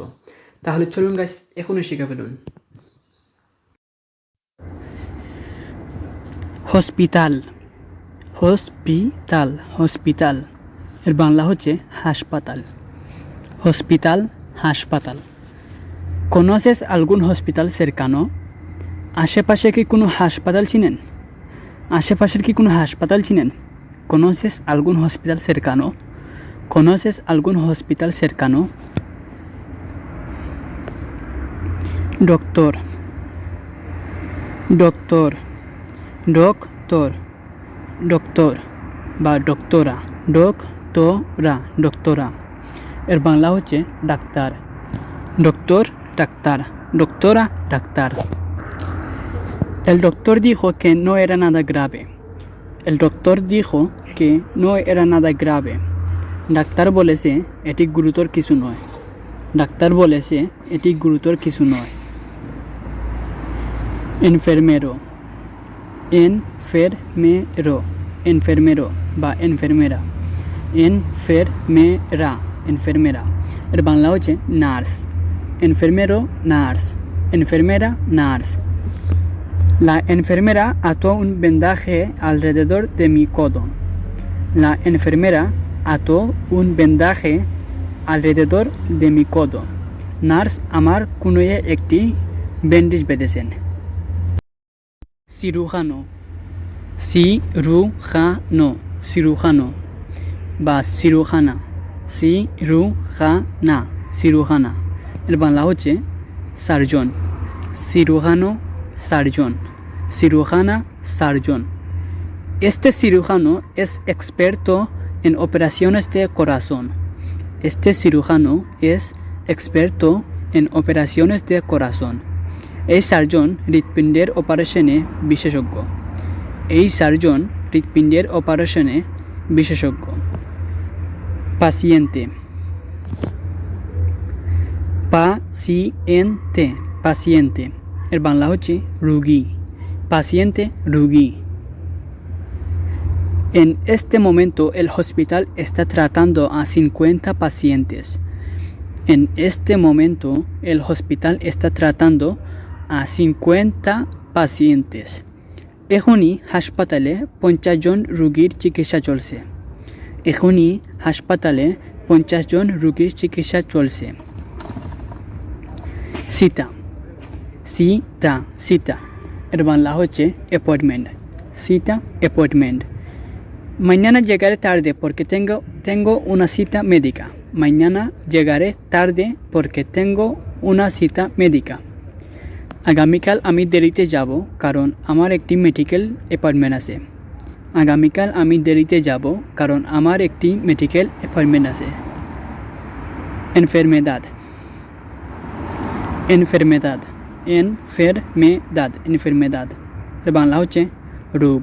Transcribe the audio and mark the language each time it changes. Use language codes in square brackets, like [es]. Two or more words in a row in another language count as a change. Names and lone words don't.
[bn] তাহলে চলুন গাইস, এখনই শিখে ফেলুন। [es] hospital hospital hospital [bn] এর বাংলা হচ্ছে হাসপাতাল। হসপিটাল হাসপাতাল। [es] ¿Conoces algún hospital cercano? [bn] আশেপাশে কি কোনো হাসপাতাল চিনেন? আশেপাশের কি কোনো হাসপাতাল চিনেন? [es] ¿Conoces algún hospital cercano? ¿Conoces algún hospital cercano? Doctor doctor doctor doctor বা ডক্টরা। [bn] ডক্টরা এর বাংলা হচ্ছে ডাক্তার। doctor ডাক্তার, doctora ডাক্তার। [es] El doctor dijo que no era nada grave. El doctor dijo que no era nada grave. [bn] ডাক্তার বলেছে এটি গুরুতর কিছু নয়। ডাক্তার বলেছে এটি গুরুতর কিছু নয়। [es] enfermero enfermero enfermero বা enfermera enfermera [bn] এর বাংলা হচ্ছে নার্স। enfermero নার্স, enfermera নার্স। [es] La enfermera ató un vendaje alrededor de mi codo. La enfermera ató un vendaje alrededor de mi codo. [bn] নার্স আমার কোনোয়ে একটি ব্যান্ডেজ বেঁধেছেন। [es] cirujano cirujano [bn] বা cirujana এর বাংলা হচ্ছে সার্জন। cirujano সার্জন, cirujana সার্জন। [es] Este cirujano es experto en operaciones de corazón. Este cirujano es experto en operaciones de corazón. [bn] এই সার্জন হৃৎপিণ্ডের অপারেশনে বিশেষজ্ঞ। এই সার্জন হৃৎপিণ্ডের অপারেশনে বিশেষজ্ঞ। [es] paciente paciente paciente [bn] এর বাংলা হচ্ছে রোগী। paciente রোগী। [es] En este momento el hospital está tratando a 50 pacientes. En este momento el hospital está tratando a 50 pacientes. [bn] এখনই হাসপাতালে 50 জন রোগীর চিকিৎসা চলছে। এখনই হাসপাতালে 50 জন রোগীর চিকিৎসা চলছে। [es] cita cita cita [bn] এর বাংলা হচ্ছে অ্যাপয়েন্টমেন্ট। cita অ্যাপয়েন্টমেন্ট। [es] mañana llegaré tarde porque tengo una cita médica. mañana llegaré tarde porque tengo una cita médica. [bn] আগামীকাল আমি দেরিতে যাব কারণ আমার একটি মেডিকেল অ্যাপয়েন্টমেন্ট আছে। আগামীকাল আমি দেরিতে যাব কারণ আমার একটি মেডিকেল অ্যাপয়েন্টমেন্ট আছে। [es] enfermedad enfermedad enfermedad enfermedad [bn] এর বাংলা হচ্ছে রোগ।